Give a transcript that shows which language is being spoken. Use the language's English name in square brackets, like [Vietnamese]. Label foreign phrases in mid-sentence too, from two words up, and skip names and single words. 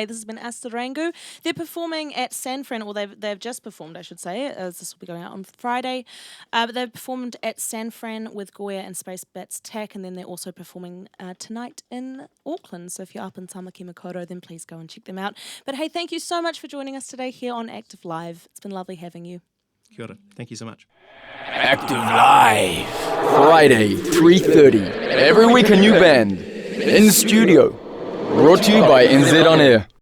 [English] This has been Asta Rangu. They're performing at San Fran, or they've just performed, I should say, as this will be going out on Friday. But they've performed at San Fran with Goya and Space Bats Tack, and then they're also performing tonight in Auckland. So if you're up in Tamaki Makaurau, then please go and check them out. But hey, thank you so much for joining us today here on Active Live. It's been lovely having you. [Māori] Kia ora. [English] Thank you so much. Active Live. Friday, 3:30. Every week a new band. In studio. Brought to you by NZ On Air.